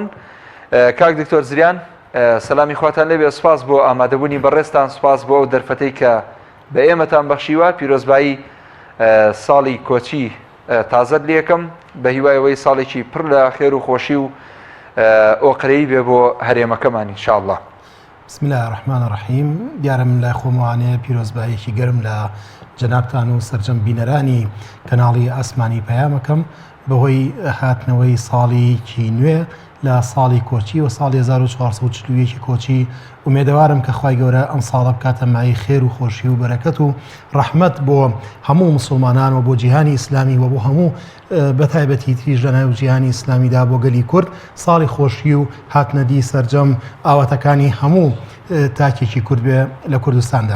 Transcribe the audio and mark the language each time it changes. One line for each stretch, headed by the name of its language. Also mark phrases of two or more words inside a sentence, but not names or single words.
Central Kurdish: کاک دکتۆر زریان، سەلامی خواتان لێبێ، سوپاس بۆ ئامادەبوونی بەڕێزتان، سوپاس بۆ ئەو دەرفەتەی کە بە ئێمەتان بەخشیوە. پیرۆزبایی ساڵی کۆچی تازەت لێکم بە هیوایەوەی ساڵێکی پڕ لە خێر و خۆشی و ئۆقرەی بێ بۆ هەرێمەکەمان ئینشاءالله.
Arabic: بسم الله الرحمن الرحیم.
Central Kurdish: دیارم لای خۆمەوانەیە پیرۆزبایەکی گەرم لە جەنابتان و سەرجەم بینەرانی کەناڵی ئاسمانی پەیامەکەم بەهۆی هاتنەوەی ساڵێکی نوێ لە ساڵی کۆچی و ساڵی 1440 کۆچی ومێدەوارم کە خوای گەورە ئەم ساڵە بکاتە مای خێر و خۆشی و بەرەکەت و ڕەحمەت بۆ هەموو مسلمانان و بۆ جیهانی ئیسلامی و بۆ هەموو بەتایبەتی تریش لە ناو جیهانی ئیسلامیدا بۆ گەلی کورد ساڵی خۆشی و هاتنەدی سەرجەم ئاواتەکانی هەموو تاکێکی کورد بێ لە کوردستاندا.